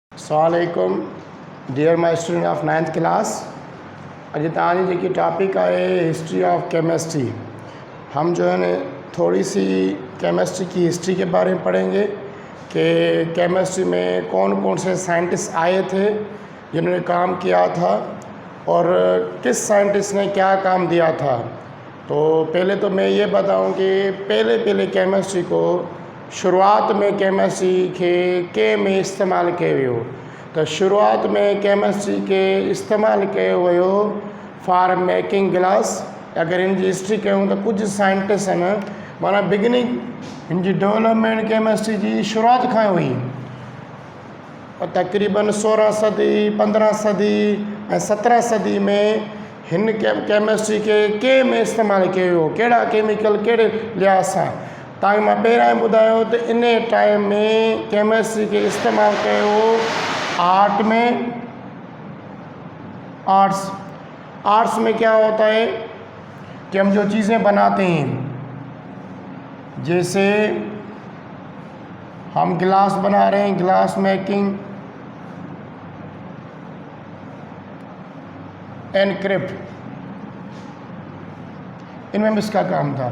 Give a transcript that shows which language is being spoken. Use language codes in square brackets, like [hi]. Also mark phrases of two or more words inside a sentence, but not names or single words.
[en] अस्सलामुअलैकुम dear my student of 9th class. [sd] अॼु तव्हांजी जेकी टॉपिक आहे [en] history of chemistry. [hi] हम जो है न थोड़ी सी केमिस्ट्री की हिस्ट्री के बारे में पढ़ेंगे कि केमिस्ट्री में कौन कौन से साइंटिस्ट आए थे जिन्होंने काम किया था और किस साइंटिस्ट ने क्या काम दिया था। तो पहले तो मैं ये बताऊं कि पहले केमिस्ट्री को शुरुआत में केमिस्ट्री के में [sd] इस्तेमालु कयो वियो। [hi] तो शुरुआत में केमिस्ट्री के [sd] इस्तेमालु कयो वियो [en] for making glass. [sd] अगर इन जी हिस्ट्री कयूं तो कुछ साइंटिस्ट आहिनि माना बिगिनिंग इन जी डेवलपमेंट केमिस्ट्री जी शुरुआत खां हुई। तक़रीबन 16 सदी 15 सदी ऐं 17 सदी में हिन केमिस्ट्री के में इस्तेमालु कयो वियो। कहिड़ा केमिकल कहिड़े लिहाज़ सां तव्हांखे मां पहिरियां ॿुधायो त इन टाइम में केमिस्ट्री के इस्तेमालु कयो आर्ट में। [hi] आर्ट्स में क्या होता है कि हम जो चीज़ें बनाते हैं, जैसे हम गिलास बना रहे हैं, [en] glass making, [hi] एनक्रिप्ट, इनमें भी इसका काम था।